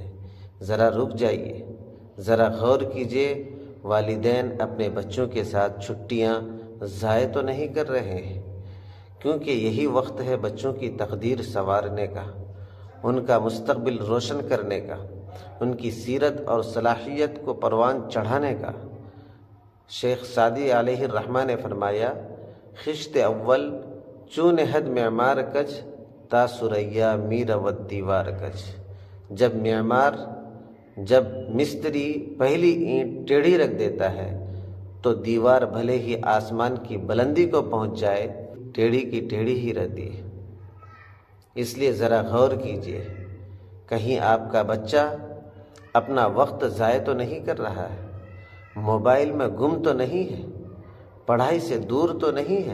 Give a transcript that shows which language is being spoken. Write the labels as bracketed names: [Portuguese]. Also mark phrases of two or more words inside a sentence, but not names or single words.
[Urdu] ذرا رک جائیے، ذرا غور کیجئے، والدین اپنے بچوں کے ساتھ چھٹیاں ضائع تو نہیں کر رہے ہیں؟ کیونکہ یہی وقت ہے بچوں کی تقدیر سنوارنے کا، ان کا مستقبل روشن کرنے کا، ان کی سیرت اور صلاحیت کو پروان چڑھانے کا۔ شیخ سعدی [Arabic] علیہ الرحمہ [Urdu] نے فرمایا، [Persian] خشت اول چون حد معمار کج تا سریا می رود دیوار کج۔ [Urdu] جب مستری پہلی اینٹ ٹیڑھی رکھ دیتا ہے تو دیوار بھلے ہی آسمان کی بلندی کو پہنچ جائے، ٹیڑھی کی ٹیڑھی ہی رہتی ہے۔ اس لیے ذرا غور کیجئے، کہیں آپ کا بچہ اپنا وقت ضائع تو نہیں کر رہا ہے، موبائل میں گم تو نہیں ہے، پڑھائی سے دور تو نہیں ہے؟